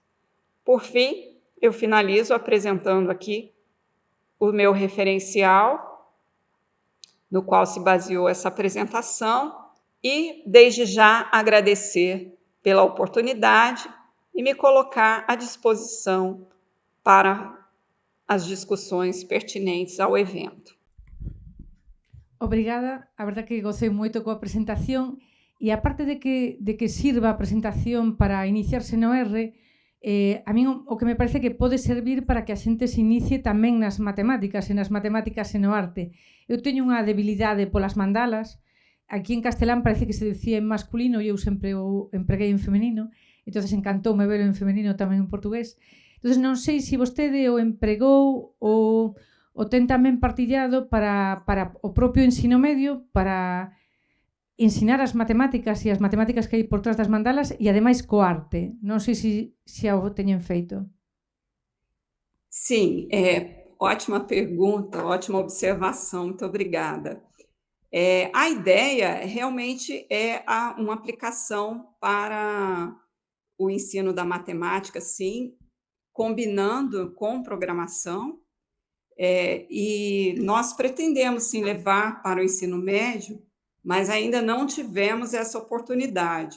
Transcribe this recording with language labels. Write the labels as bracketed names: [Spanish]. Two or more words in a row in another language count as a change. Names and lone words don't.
[Portuguese] Por fim, eu finalizo apresentando aqui o meu referencial, no qual se baseou essa apresentação, e desde já agradecer pela oportunidade e me colocar à disposição para as discussões pertinentes ao evento. [Galician] Obrigada, a verdade que gocei moito coa presentación, e aparte de que sirva a presentación para iniciarse no R, a min o que me parece que pode servir para que a xente se inicie tamén nas matemáticas e no arte. Eu teño unha debilidade polas mandalas. Aquí en castelán parece que se decía en masculino e eu sempre o empreguei en femenino, entonces encantoume velo en femenino tamén en portugués. Entonces non sei se vostede o empregou ou o ten tamén partillado para o propio ensino medio, para ensinar as matemáticas e as matemáticas que hai por trás das mandalas e ademais co arte. Non sei se xa o teñen feito. [Portuguese] Sim, ótima pergunta, ótima observação, muito obrigada. A ideia realmente é uma aplicação para o ensino da matemática, sim, combinando com programação, e nós pretendemos, sim, levar para o ensino médio, mas ainda não tivemos essa oportunidade.